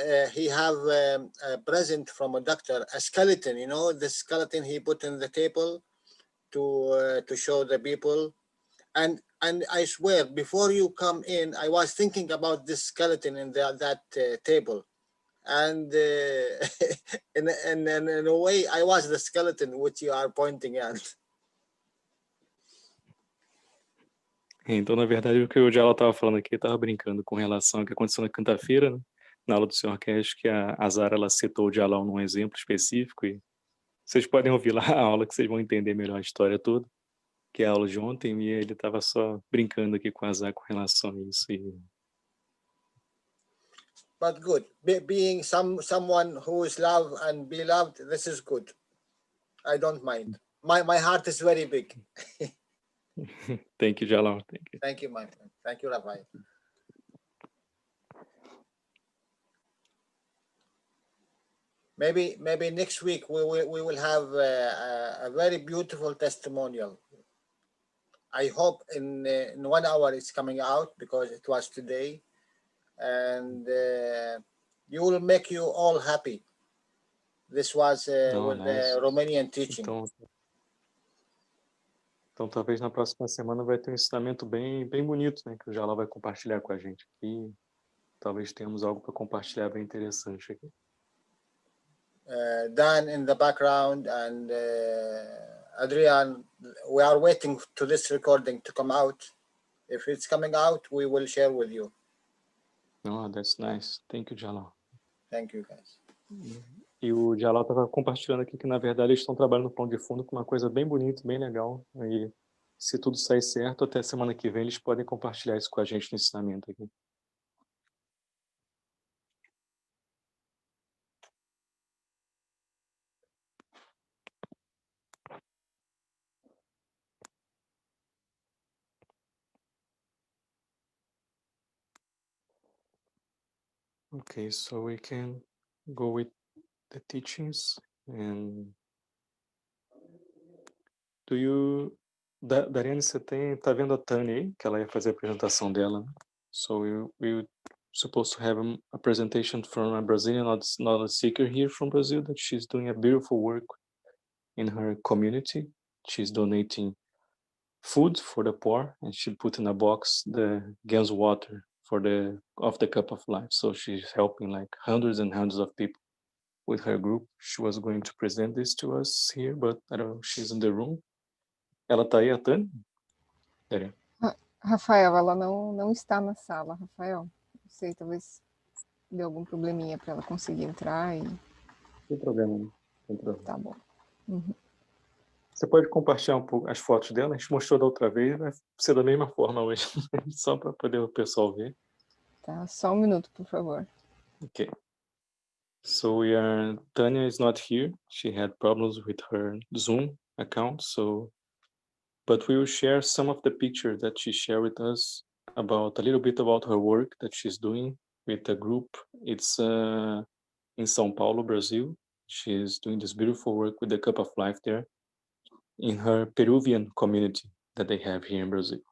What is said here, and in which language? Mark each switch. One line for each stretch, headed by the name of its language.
English: He have a present from a doctor, a skeleton, you know, the skeleton he put in the table to show the people. And I swear, before you come in, I was thinking about this skeleton in that table. And in a way, I was the skeleton which you are pointing at.
Portuguese: Então, na verdade, o que o Jala estava falando aqui, estava brincando com relação ao que aconteceu na quinta-feira, né? Na aula do Sr. Cash, que a Zara ela citou o Jalal num exemplo específico, e vocês podem ouvir lá a aula que vocês vão entender melhor a história toda, que é a aula de ontem, e ele estava só brincando aqui com a Zara com relação a isso.
English: But good. Being someone who is loved and be loved, this is good. I don't mind. My heart is very big. Thank you, Jalal. Thank you. Thank you, my friend. Thank you, Rafael. Maybe next week we will have a very beautiful testimonial. I hope in 1 hour it's coming out because it was today, and you will make you all happy. This was with nice. the Romanian teaching.
Portuguese: Então, talvez na próxima semana vai ter um ensinamento bem bonito, né? Que o Jalal vai compartilhar com a gente aqui. Talvez tenhamos algo para compartilhar bem interessante aqui.
English: Dan in the background and Adrian, we are waiting to this recording to come out. If it's coming out, we will share with you. Oh, that's nice. Thank you, Jalal. Thank you, guys.
Portuguese: E o Jalal estava compartilhando aqui que, na verdade, eles estão trabalhando no plano de fundo com uma coisa bem bonita, bem legal. E se tudo sair certo, até semana que vem eles podem compartilhar isso com a gente no ensinamento aqui.
English: Okay, so we can go with the teachings. And
Portuguese: Dariane, você tá vendo a Tânia aí? Que ela ia fazer a apresentação dela, né?
English: So we supposed to have a presentation from a Brazilian knowledge seeker here from Brazil, that she's doing a beautiful work in her community. She's donating food for the poor, and she put in a box the Gans water of the cup of life. So she's helping like hundreds and hundreds of people with her group. She was going to present this to us here, but I don't know, she's in the room.
Portuguese: Ela tá aí, a Tânia? Rafael, ela não está na sala, Rafael. Não sei, talvez deu algum probleminha para ela conseguir entrar. Não tem problema, não. Tem problema. Tá bom. Uhum. Você pode compartilhar um pouco as fotos dela? A gente mostrou da outra vez, vai ser da mesma forma hoje, só para poder o pessoal ver. Tá, só um minuto, por favor.
English: Okay. So Tanya is not here. She had problems with her Zoom account, but we will share some of the pictures that she shared with us about a little bit about her work that she's doing with a group. It's in São Paulo, Brazil. She's doing this beautiful work with the Cup of Life there in her Peruvian community that they have here in Brazil.